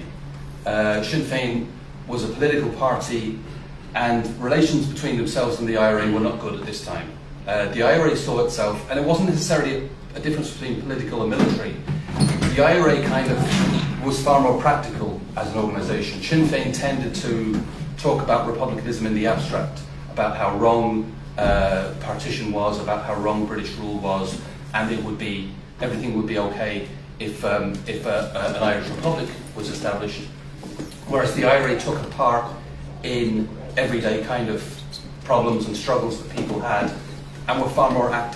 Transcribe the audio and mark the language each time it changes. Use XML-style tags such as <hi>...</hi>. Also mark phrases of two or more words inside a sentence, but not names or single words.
<en>Sinn Féin was a political party, and relations between themselves and the IRA were not good at this time. The IRA saw itself, and it wasn't necessarily a difference between political and military. The IRA kind of was far more practical as an organisation. Sinn Féin tended to talk about republicanism in the abstract, about how wrong partition was, about how wrong British rule was, and everything would be okay if an Irish Republic was established. Whereas the IRA took a part in everyday kind of problems and struggles that people had, and were far more active.</en>